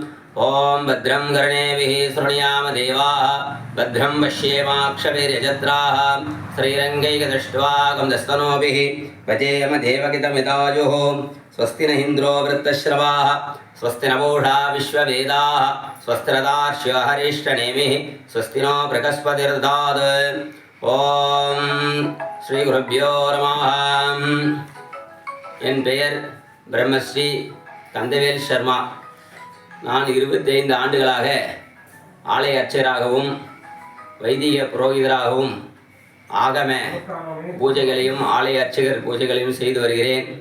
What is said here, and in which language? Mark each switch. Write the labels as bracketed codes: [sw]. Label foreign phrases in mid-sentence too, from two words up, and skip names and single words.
[sa] ओं भद्रं कर्णेभिः शृणुयाम देवाः भद्रं पश्येमाक्षभिर्यजत्राः श्रीरङ्गैकदृष्ट्वाकं दस्तनोभिः भजेम देवकितमितायुः। स्वस्ति न इन्द्रो वृत्तश्रवाः स्वस्ति न पूषा विश्ववेदाः स्वस्ति नक्षत्रो हरिष्ठनेमिः स्वस्ति नो बृहस्पतिर्दधात्। ओम श्री गुरुभ्यो नमः। [ta] என் பெயர் பிரம்மஸ்ரீ கந்தவேல் சர்மா. நான் 25 ஆண்டுகளாக ஆலய அர்ச்சகராகவும் வைதிக புரோகிதராகவும் ஆகம பூஜைகளையும் ஆலய அர்ச்சகர் பூஜைகளையும் செய்து வருகிறேன்.